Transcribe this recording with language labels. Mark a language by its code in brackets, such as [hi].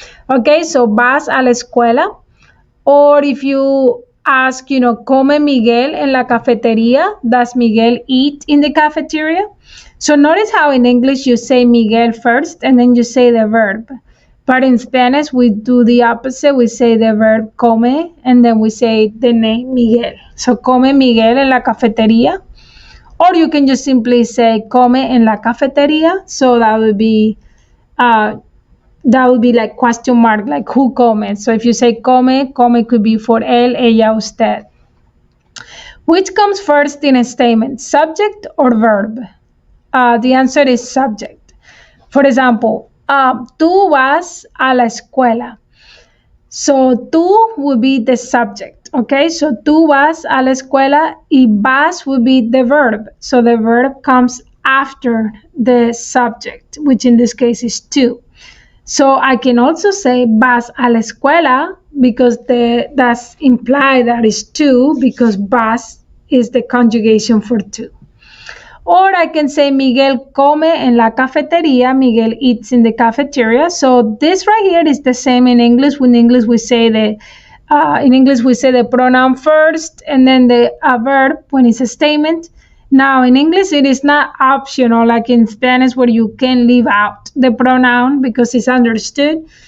[en] Okay, so [es] vas a la escuela. [en] Or if you ask, [es] come Miguel en la cafetería, [en] does Miguel eat in the cafeteria? So notice how in English you say Miguel first and then you say the verb. But in Spanish, we do the opposite. We say the verb come and then we say the name Miguel. [es] So come Miguel en la cafetería. [en] Or you can just simply say [es] come en la cafetería. [en] So that would be like question mark, like who comes. So if you say come could be for él, ella, usted. Which comes first in a statement, subject or verb? The answer is subject. For example, [es] tú vas a la escuela. [en] So tú would be the subject, okay? [es] So tú vas a la escuela y vas [en] would be the verb. So the verb comes after the subject, which in this case is tú. So I can also say [es] vas a la escuela [en] because that's implied that is tú because vas is the conjugation for tú. Or I can say Miguel [es] come en la cafetería. [en] Miguel eats in the cafeteria. So this right here is the same in English. In English we say the pronoun first and then the verb when it's a statement. Now in English it is not optional like in Spanish where you can leave out the pronoun because it's understood.